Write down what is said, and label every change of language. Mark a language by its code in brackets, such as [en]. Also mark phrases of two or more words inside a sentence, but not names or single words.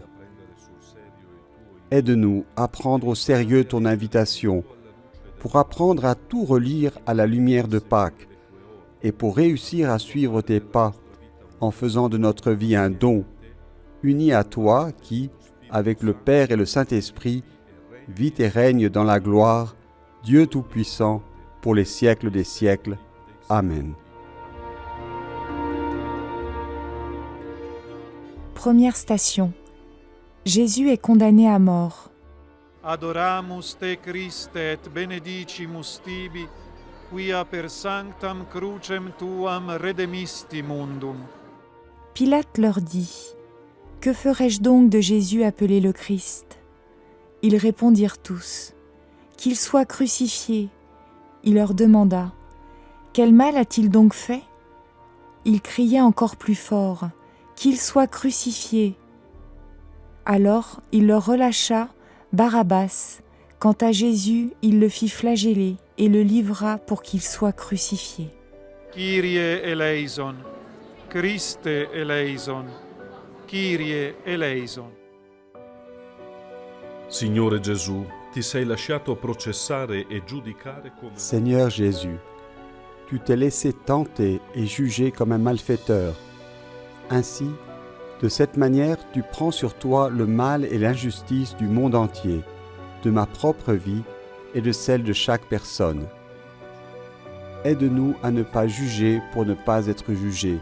[fr] Aide-nous à prendre au sérieux ton invitation, pour apprendre à tout relire à la lumière de Pâques, et pour réussir à suivre tes pas, en faisant de notre vie un don, uni à toi qui, avec le Père et le Saint-Esprit, vis et règne dans la gloire, Dieu Tout-Puissant, pour les siècles des siècles. Amen. Première station. Jésus est condamné à mort. [la] Adoramus te Christe et benedicimus tibi, quia per sanctam crucem tuam redemisti mundum. [fr] Pilate leur dit : « Que ferai-je donc de Jésus appelé le Christ ?» Ils répondirent tous : « Qu'il soit crucifié. » Il leur demanda : « Quel mal a-t-il donc fait ?» Ils criaient encore plus fort : « Qu'il soit crucifié. » Alors il leur relâcha Barabbas. Quant à Jésus, il le fit flageller et le livra pour qu'il soit crucifié. [el] Κύριε ελέησον, Χριστέ ελέησον, Κύριε ελέησον. [it] Signore Gesù, ti sei lasciato processare e giudicare come... [fr] Seigneur Jésus, tu t'es laissé tenter et juger comme un malfaiteur. Ainsi, de cette manière, tu prends sur toi le mal et l'injustice du monde entier, de ma propre vie et de celle de chaque personne. Aide-nous à ne pas juger pour ne pas être jugés.